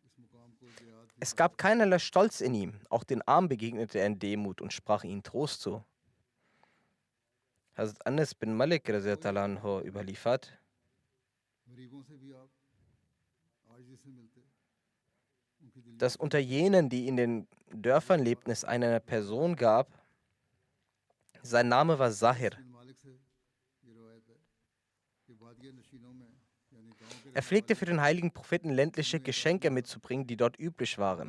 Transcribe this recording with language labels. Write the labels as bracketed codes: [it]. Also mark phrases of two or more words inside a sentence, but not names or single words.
[de] Es gab keinerlei Stolz in ihm. Auch den Armen begegnete er in Demut und sprach ihnen Trost zu. Hazrat Anas bin Malik [ar] رضي الله عنه [de] überliefert, dass unter jenen, die in den Dörfern lebten, es eine Person gab, sein Name war Zahir. Er pflegte für den heiligen Propheten ländliche Geschenke mitzubringen, die dort üblich waren.